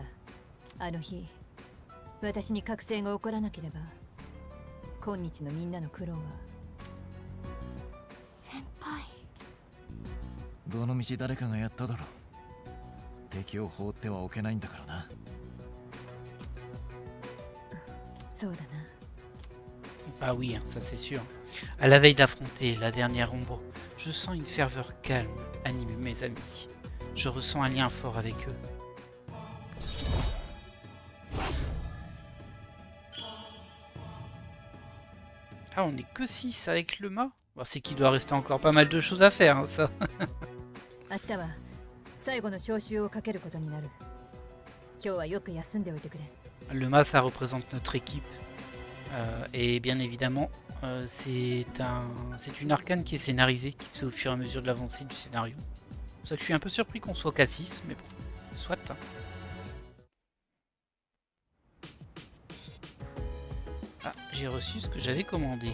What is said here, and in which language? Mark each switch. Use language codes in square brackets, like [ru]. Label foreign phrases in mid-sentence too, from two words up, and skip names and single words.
[ja] あの日私に覚醒が起こらなければ今日のみんなの苦労は。先輩、どの道誰かがやっただろう。敵を放ってはおけないんだからな。そうだな。 [fr] Bah oui, hein, ça c'est sûr. À la veille d'affronter la dernière ombre, je sens une ferveur calme animer mes amis. Je ressens un lien fort avec eux. Ah, on est que 6 avec le mât. Bon, c'est qu'il doit rester encore pas mal de choses à faire, hein, ça. [ja] 明日は最後の招集をかけることになる。今日はよく休んでおいてくれ。 [fr] Le mât, ça représente notre équipe. Et bien évidemment, c'est une arcane qui est scénarisée, qui se fait au fur et à mesure de l'avancée du scénario. C'est pour ça que je suis un peu surpris qu'on soit qu'à 6, mais bon, soit. Ah, j'ai reçu ce que j'avais commandé.